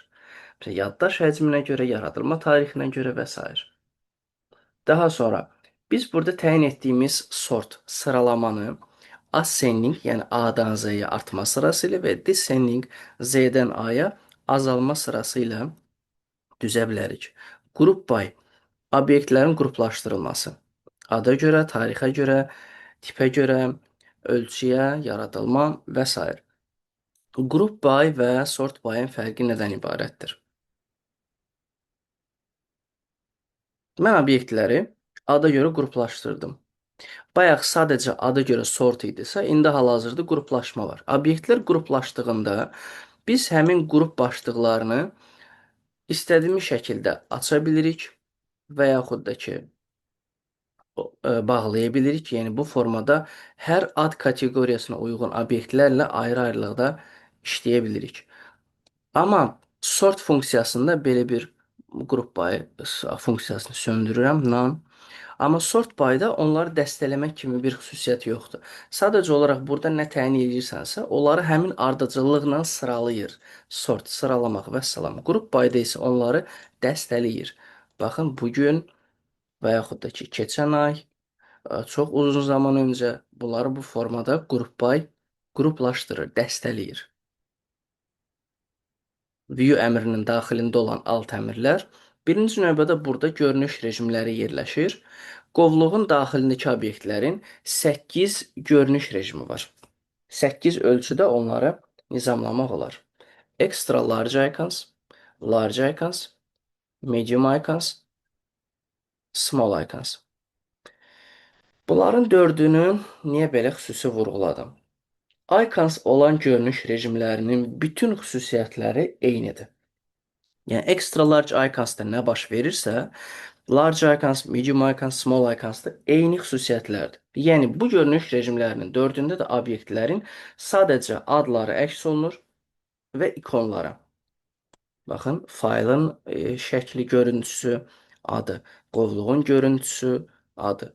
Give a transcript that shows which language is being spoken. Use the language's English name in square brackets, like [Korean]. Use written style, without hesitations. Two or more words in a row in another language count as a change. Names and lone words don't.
[Azerbaijani] Məsələn, yaddaş həcminə görə, yaradılma tarixinə görə və s. Daha sonra biz burada təyin etdiyimiz sort sıralamanı ascending, yəni A-dan Z-yə artma sırası ilə və descending Z-dən A-ya azalma sırası ilə düzə bilərik. [English] Group by [Azerbaijani] obyektlərin qruplaşdırılması. Ada görə, tarixə görə, tipə görə, ölçüyə, yaradılma və s. [English] Group by [Azerbaijani] və [English] sort by-ın [Azerbaijani] fərqi nədən ibarətdir? Mən obyektləri ada görə qruplaşdırdım. Bayaq sadəcə ada görə sort idisə, indi hal-hazırda qruplaşma var. Obyektlər qruplaşdığında biz həmin qrup başlıqlarını istədiyimiz şəkildə aça bilirik və yaxud da ki, bağlaya bilirik. Yəni bu formada hər ad kateqoriyasına uyğun obyektlərlə ayrı-ayrılıqda işləyə bilirik. Amma sort funksiyasında belə bir [English] group by [Azerbaijani] funksiyasını söndürürəm, none. Amma [English] sort by-da [Azerbaijani] onları dəstələmək kimi bir xüsusiyyəti yoxdur. Sadəcə olaraq burada nə təyin edirsənsə, onları həmin ardıcıllıqla sıralayır. Sort, sıralamaq və salam. [English] Group by-da [Azerbaijani] isə onları dəstələyir. Baxın, bugün və yaxud da ki, keçən ay, çox uzun zaman öncə bunları bu formada [English] group by [Azerbaijani] qruplaşdırır, dəstələyir. View əmrinin daxilində olan alt əmrlər birinci növbədə burada görünüş rejimləri yerləşir. Qovluğun daxilindəki obyektlərin 8 görünüş rejimi var. 8 ölçüdə onları nizamlamaq olar. [English] Extra large icons, medium icons, small icons. [Azerbaijani] Bunların dördünü niyə belə xüsusi vurğuladım? Icons olan görünüş rejimlərinin bütün xüsusiyyətləri eynidir. Yəni [English] extra large icons-da [Azerbaijani] nə baş verirsə, [English] large icons, medium icons, small icons-da [Azerbaijani] eyni xüsusiyyətlərdir. Yəni bu görünüş rejimlərinin dördündə də obyektlərin sadəcə adları əks olunur və ikonları. Baxın, faylın şəkli, görüntüsü, adı, qovluğun görüntüsü, adı.